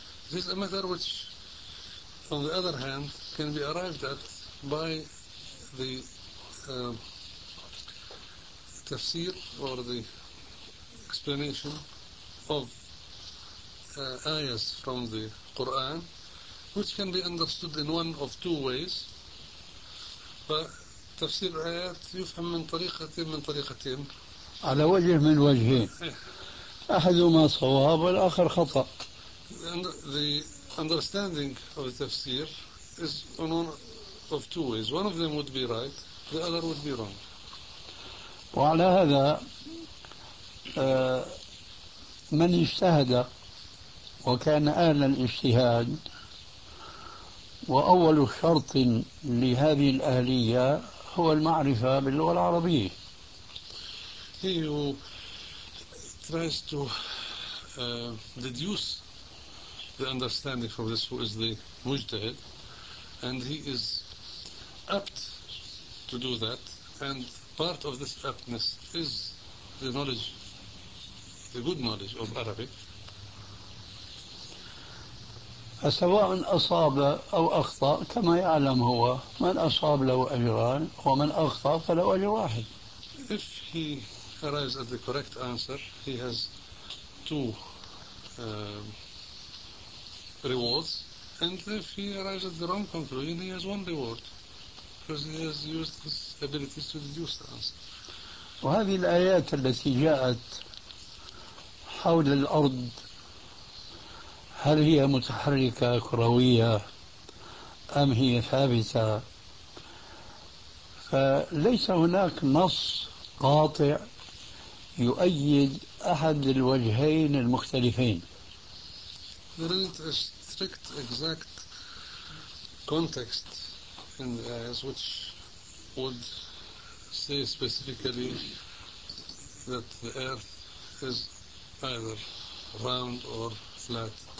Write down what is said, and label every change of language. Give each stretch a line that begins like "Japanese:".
English: This is a matter which, on the other hand, can be arrived at by the tafsir or the explanation of ayahs from the Quran, which can be understood in one of two ways.
Arabic: فتفسير الآيات يفهم من طريقتين من طريقتين، على وجه من وجهين، أحدهما صواب والآخر خطأ.
English: The understanding of the tafsir is on one of two ways. One of them would be right, the other would be wrong.
Arabic: وعلى هذا من اجتهد وكان أهل الاجتهاد، وأول شرط لهذه الأهلية هو المعرفة باللغة العربية.
English: He who tries to deduce the understanding from this, who is the mujtahid, and he is apt to do that, and part of this aptness is the knowledge, the good knowledge of Arabic.
Arabic: سواء أصاب أو أخطأ كما يعلم هو، من أصاب له أجران ومن أخطأ فله أجر واحد.
English: If he arrives at the correct answer, he has two rewards. And if he arrives at the wrong conclusion, he has one reward, because he has used his abilities to deduce the answer.
Arabic: وهذه الآيات التي جاءت حول الأرض، هل هي متحركة كروية أم هي ثابتة؟ فليس هناك نص قاطع يؤيد أحد الوجهين المختلفين.
English: There isn't a strict exact context in the ayahs which would say specifically that the earth is either round or flat.